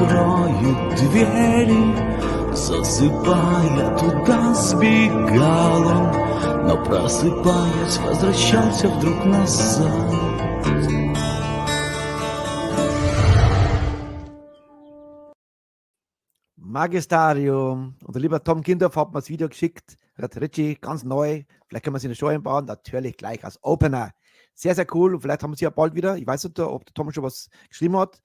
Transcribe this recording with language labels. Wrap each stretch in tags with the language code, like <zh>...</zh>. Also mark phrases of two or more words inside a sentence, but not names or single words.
<ru>закрывают двери, засыпая туда сбегал он, но просыпаясь возвращался вдруг назад.</ru> <de>Magistarium. Unser lieber Tom Kindorf hat mir das Video geschickt. Er hat Richie, ganz neu. Vielleicht können wir es in der Show einbauen. Natürlich gleich als Opener. Sehr, sehr cool. Und vielleicht haben wir sie ja bald wieder. Ich weiß nicht, ob der Tom schon was geschrieben hat.</de>